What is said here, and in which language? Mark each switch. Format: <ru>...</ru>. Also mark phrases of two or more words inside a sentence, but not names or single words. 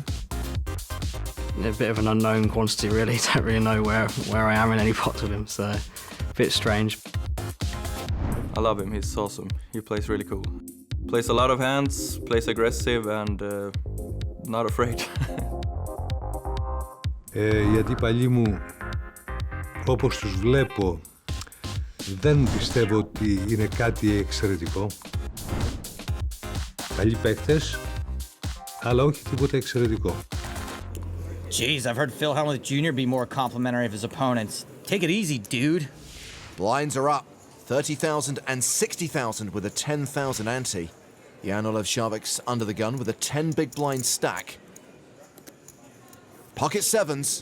<en>A bit of an unknown quantity really, don't really know where I am in any pots with him, so a bit strange. I love him, he's awesome. He plays really cool. Plays a lot of hands, plays aggressive and not afraid.</en> <el>Οι αντίπαλοι μου, όπως τους βλέπω, δεν πιστεύω ότι είναι κάτι εξαιρετικό. Καλοί παίκτες, αλλά όχι τίποτα εξαιρετικό.</el> <en>Jeez, I've heard Phil Hellmuth Jr. be more complimentary of his opponents. Take it easy, dude. Blinds are up, 30,000 and 60,000 with a 10,000 ante. Jan Olafshavic's under the gun with a 10 big blind stack. Pocket sevens.</en>